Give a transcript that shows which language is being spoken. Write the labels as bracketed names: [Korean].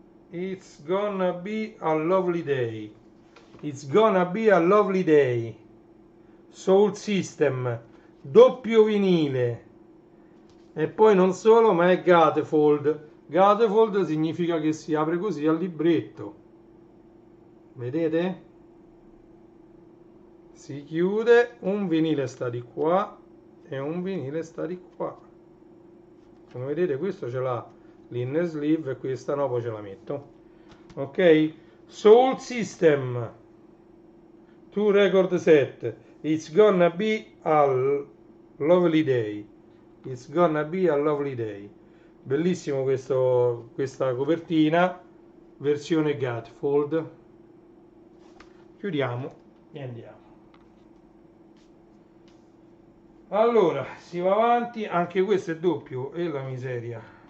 [English] It's gonna be a lovely day. It's gonna be a lovely day. [Italian] Soul System, doppio vinile. E poi non solo, ma è Gatefold. Gatefold significa che si apre così al libretto. Vedete? Si chiude, un vinile sta di qua e un vinile sta di qua. Come vedete questo ce l'ha l'inner sleeve e questa no, poi ce la metto. Ok? Soul System 2 record set. [English] It's gonna be a lovely day. It's gonna be a lovely day. [Italian] Bellissimo questa copertina, versione Gatefold. Chiudiamo e andiamo. Allora, si va avanti, anche questo è doppio, e la miseria.